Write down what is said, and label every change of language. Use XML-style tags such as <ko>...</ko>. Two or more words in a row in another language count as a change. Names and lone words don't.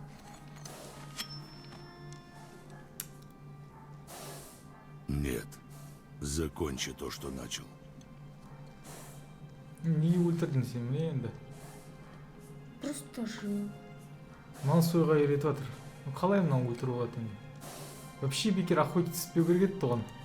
<ru>Нет. Закончи то, что начал.</ru> <kk>Неге өлтірдің сен міне енді?</kk> <ru>Просто жил.</ru> <kk>Мынаны сойға үйретіп жатыр. Қалай мынаны өлтіріп алады енді? Вообще бекер охотиться етпеу керек еді тұғын.</kk>